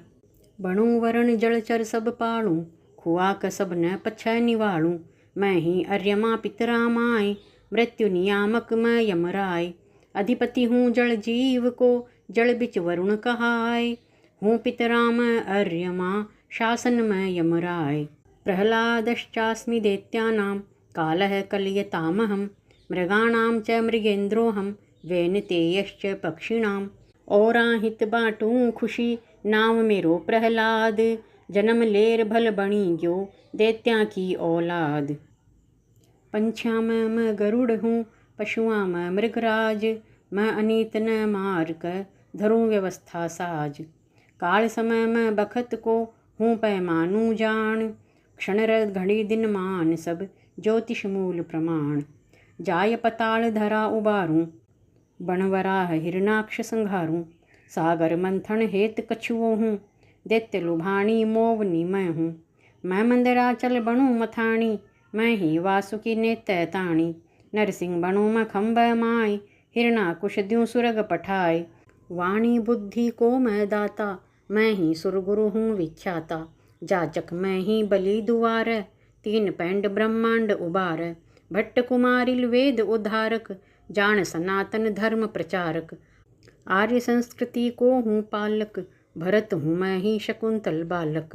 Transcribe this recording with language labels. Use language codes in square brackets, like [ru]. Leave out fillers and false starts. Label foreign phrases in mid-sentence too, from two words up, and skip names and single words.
[gbm] बणु वरण जलचर सब पालूं, खुआक सब न पछय निवालूं। मैं ही अर्यमा पितरा माय, मृत्यु नियामक मैं यमराय। अधिपति हूँ जल जीव को, जल बिच वरुण कहाय। हूँ पितरा मैं अर्यमा, शासन मैं यमराय। [sa] प्रह्लादश्चास्मि दैत्यानां, कालः कलयतामहम्। मृगाणां च मृगेन्द्रोऽहं, वैनतेयश्च पक्षिणाम्। [gbm] औराहित बाटूं खुशी, नाम मेरो प्रहलाद। जन्म लेर भल बणी गयो, दैत्या की औलाद। पंछियाँ में मैं गरुड़ हूँ, पशुआं में मृगराज। मैं अनीत न मार कर, धरूं व्यवस्था साज। काल समय में बखत को, हूँ पैमानू जान। क्षण रत घड़ी दिन मान सब, ज्योतिष मूल प्रमाण। जाय पताल धरा उबारूं, बनवराह हिरणाक्ष संघारूं। सागर मंथन हेत कछुओ हूँ, दैत्य लुभाणी मोवनी मैं हूँ। मैं मंदराचल बनूं मथाणी, मैं ही वासुकी नेत्य ताणी। नरसिंह बनूं मैं खम्भ माय, हिरणाकुश द्यूं सुरग पठाय। वाणी बुद्धि को मैं दाता, मैं ही सुरगुरु हूँ विख्याता। जाचक मैं ही बलि दुआर, तीन पैंड ब्रह्मांड उबार। भट्ट कुमारिल वेद उद्धारक, जान सनातन धर्म प्रचारक। आर्य संस्कृति को हूँ पालक, भरत हूँ मैं ही शकुंतल बालक।